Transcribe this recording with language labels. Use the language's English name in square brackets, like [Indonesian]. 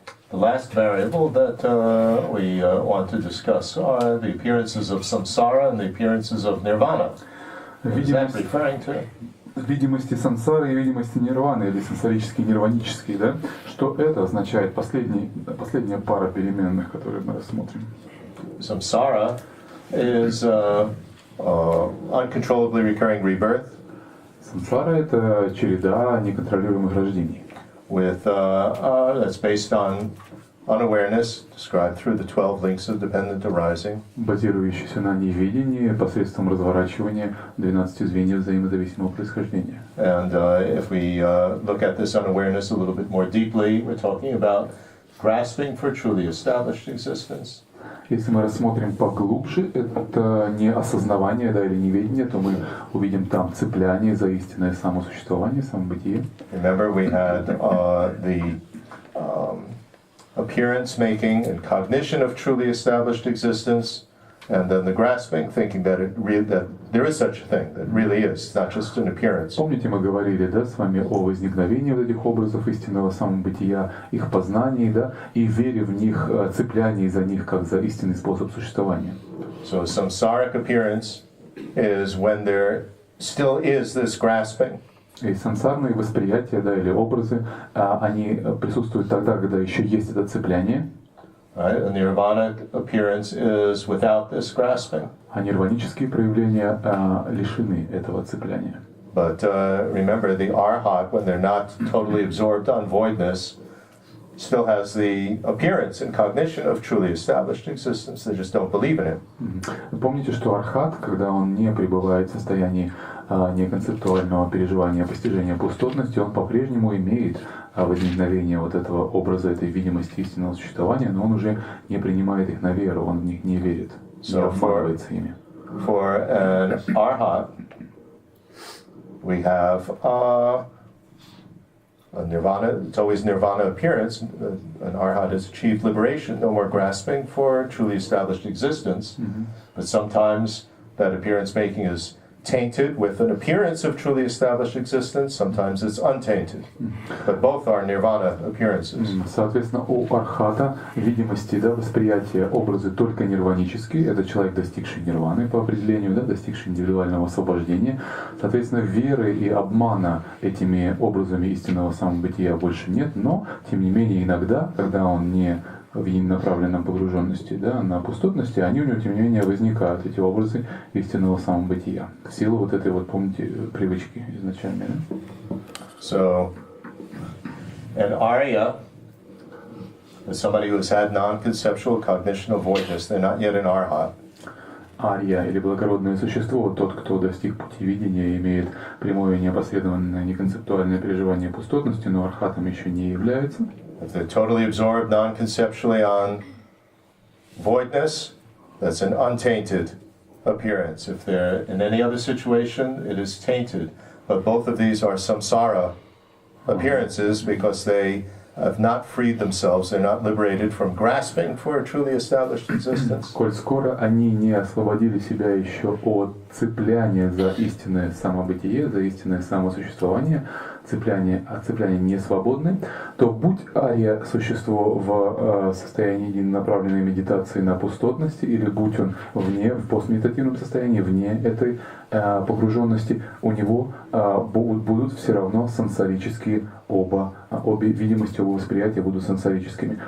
[English] The last variable that we want to discuss are the appearances of samsara and the appearances of nirvana. What is that referring to? [Russian] Видимости сансары и видимости нирваны, или сансарические, нирванические, да? Что это означает? Последняя пара переменных, которые мы рассмотрим. [English] Samsara is uncontrollably recurring rebirth. [Russian] Сансара — это череда неконтролируемых рождений. [English] That's based on unawareness, described through the 12 links of dependent arising. [Russian] Базирующийся на невидении посредством разворачивания 12 звеньев взаимозависимого происхождения. [English] And if we look at this unawareness a little bit more deeply, we're talking about grasping for truly established existence. [Russian] Если мы рассмотрим поглубже, это не осознавание, да, или неведение, то мы увидим там цепляние за истинное самосуществование, самобытие. [English] Remember, we had the appearance making and cognition of truly established existence, and then the grasping, thinking that that there is such a thing, that really is, it's not just an appearance. [Russian] Помните, мы говорили, да, с вами о возникновении вот этих образов истинного самобытия, их познании, да, и вере в них, цеплянии за них как за истинный способ существования. [English] So samsaric appearance is when there still is this grasping. [Russian] И сансарные восприятия, да, или образы, они присутствуют тогда, когда еще есть это цепляние. [English] Right? A nirvanic appearance is without this grasping. [Russian] А нирванические проявления лишены этого цепляния. [English] But remember, the arhat, when they're not totally absorbed on voidness, still has the appearance and cognition of truly established existence. They just don't believe in it. [Russian] Помните, что архат, когда он не пребывает в состоянии неконцептуального переживания, постижения пустотности, он по-прежнему имеет возникновение вот этого образа, этой видимости истинного существования, но он уже не принимает их на веру, он в них не верит, не обманывается ими. [English] For an arhat, we have a nirvana. It's always nirvana appearance. An arhat has achieved liberation, no more grasping for truly established existence. But sometimes that appearance making is tainted with an appearance of truly established existence. Sometimes it's untainted. But both are nirvana appearances. [Russian] Соответственно, у архата видимости, да, восприятия, образы только нирванические. Это человек, достигший нирваны по определению, да, достигший индивидуального освобождения. Соответственно, веры и обмана этими образами истинного самобытия больше нет. Но, тем не менее, иногда, когда он не в направленном погруженности, да, на пустотности, они у него, тем не менее, возникают, эти образы истинного самобытия. В силу вот этой вот, помните, привычки изначальной. Да? [English] So, an arya is somebody who has had non-conceptual cognition of voidness. They're not yet an arhat. [Russian] Ария или благородное существо, тот, кто достиг пути видения, имеет прямое неопосредованное неконцептуальное переживание пустотности, но архатом еще не является. [English] If they're totally absorbed non-conceptually on voidness, that's an untainted appearance. If they're in any other situation, it is tainted. But both of these are samsara appearances because they have not freed themselves, they're not liberated from grasping for a truly established existence. [Russian] Коль скоро они не освободили себя еще от цепляния за истинное самобытие, за истинное самосуществование, от цепляния не свободны, то будь ария существо в состоянии единонаправленной медитации на пустотности, или будь он в постмедитативном состоянии, вне этой погруженности, у него будут все равно сансарические обе видимости, оба восприятия будут сансарическими.